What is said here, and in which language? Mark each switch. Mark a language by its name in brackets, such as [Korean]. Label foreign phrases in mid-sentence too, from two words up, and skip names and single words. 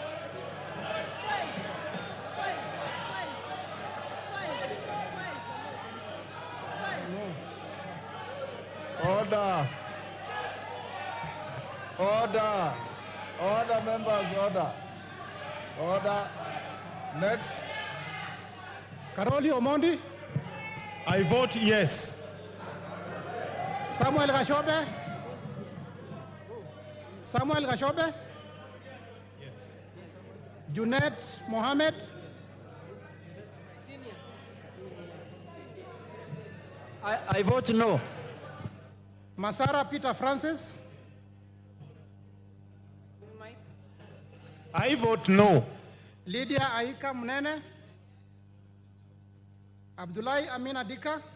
[English] Order. Order. Order, members, order. Order. Next. Caroli Omondi. I vote yes. Samuel Gashobe. Samuel Gashobe. Junet Mohammed. I vote no. Masara Peter Francis. I vote no. Lydia Aika Munene. Abdullahi Amina Dika.